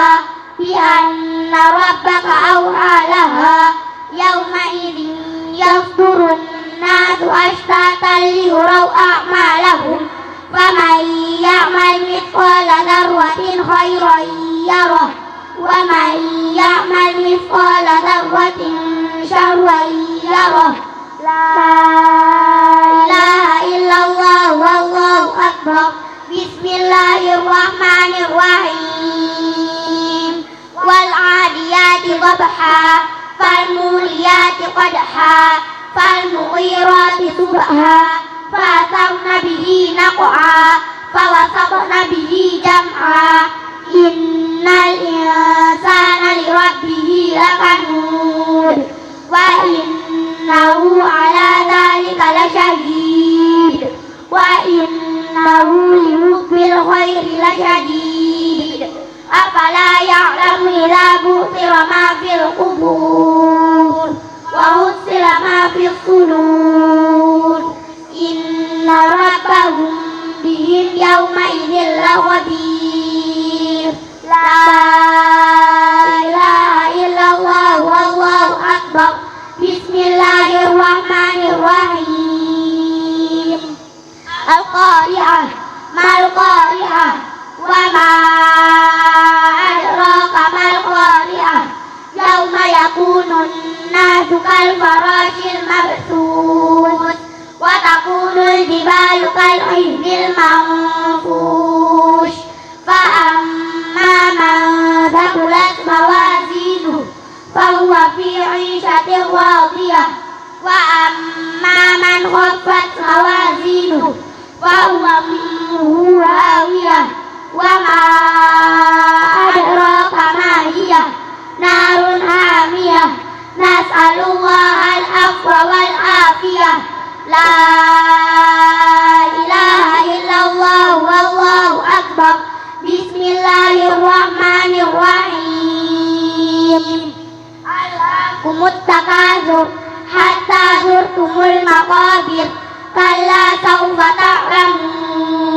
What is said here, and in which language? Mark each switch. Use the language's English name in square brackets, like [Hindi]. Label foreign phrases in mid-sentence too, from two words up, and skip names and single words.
[Arabic] بأن ربك أوحى لها يومئذ يصدر الناس أشتاتا ليروا أعمالهم فمن يعمل مثقال ذرة خيرا يره ومن يعمل مثقال ذرة شرا يره لا إله إلا الله والله أكبر بسم الله الرحمن الرحيم والعاديات ضبحا فالموريات قدحا فالمغيرات صبحا فأثرن به نقعا فوسطن به جمعا إن الإنسان لربه لكنود وإنه على ذلك لشهيد وإنه لحب الخير لشديد أفلا يعلم إذا بعثر ما في القبور وحصل ما في الصدور إن ربهم بهم يومئذ لخبير لا إله إلا الله والله أكبر بسم الله الرحمن الرحيم القارعة ما القارعة وما أدراك ما القارعة يوم يكون الناس كال فراش المبثوث وتكون الجبال كالعهن المنفوش فأما من ثقلت موازينه فهو في عيشة راضية وأما من خفت موازينه فهو أمه هاوية وما أدراك ما هيه نار حامية نسأل الله العفو والعافية لا إله إلا الله والله أكبر بسم الله الرحمن الرحيم ألهاكم التكاثر حتى زرتم المقابر كلا سوف تعلمون